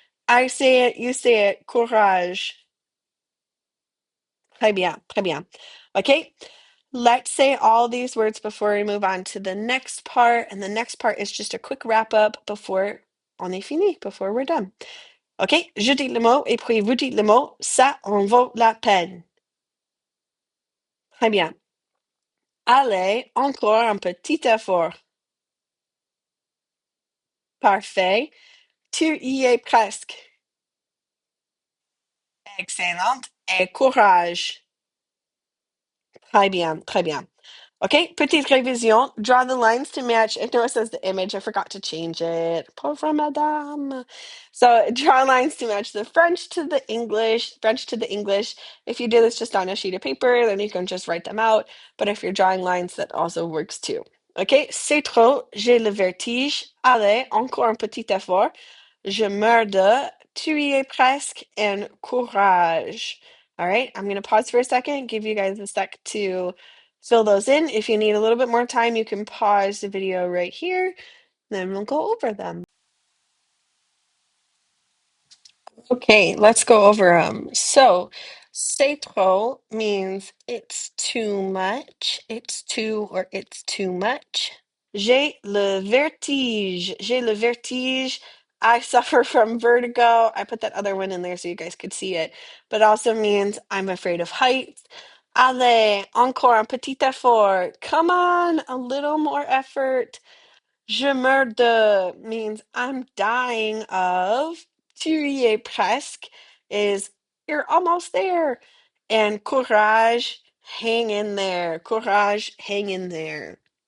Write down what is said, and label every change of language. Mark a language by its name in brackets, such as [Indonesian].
[English] I say it, you say it, courage. [French] Très bien, très bien. [English] Okay, let's say all these words before we move on to the next part. And the next part is just a quick wrap up before [French] on est fini, [English] before we're done. [French] OK, je dis le mot et puis vous dites le mot. Ça en vaut la peine. Très bien. Allez, encore un petit effort. Parfait. Tu y es presque. Excellent. Et courage. Très bien, très bien. [English] Okay, [French] petite révision. [English] Draw the lines to match. If Noah says the image, I forgot to change it. [French] Pauvre madame. [English] So draw lines to match the French to the English, French to the English. If you do this just on a sheet of paper, then you can just write them out. But if you're drawing lines, that also works too. [French] Okay, c'est trop, j'ai le vertige. Allez, encore un petit effort. Je meurs de, tu y es presque, and courage. [English] All right, I'm going to pause for a second, give you guys a sec to fill those in. If you need a little bit more time, you can pause the video right here, then we'll go over them. Okay, let's go over them. So, [French] c'est trop [English] means it's too much, it's too or it's too much. [French] J'ai le vertige. J'ai le vertige. [English] I suffer from vertigo. I put that other one in there so you guys could see it, but also means I'm afraid of heights. [French] Allez, encore un petit effort. [English] Come on, a little more effort. [French] Je meurs de [English] means I'm dying of. [French] Tu y es presque [English] is you're almost there. And courage, hang in there. Courage, hang in there.